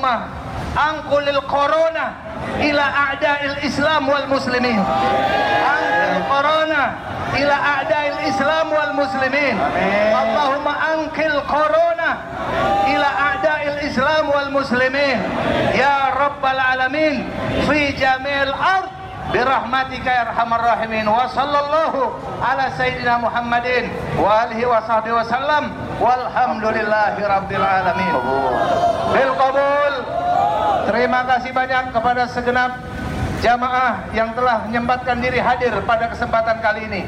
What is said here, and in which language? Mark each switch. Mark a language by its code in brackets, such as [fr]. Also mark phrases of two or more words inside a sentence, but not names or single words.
[ar] اللهم انقل كورونا إلى أعداء الإسلام والمسلمين. انقل كورونا إلى أعداء الإسلام والمسلمين. اللهم انقل كورونا إلى أعداء الإسلام والمسلمين. يا رب العالمين في جميع الأرض برحمتك يا أرحم الراحمين. وصلى الله على سيدنا محمد وآله وصحبه وسلم والحمد لله رب العالمين. بالقبول. [id] Terima kasih banyak kepada segenap jamaah yang telah menyempatkan diri hadir pada kesempatan kali ini.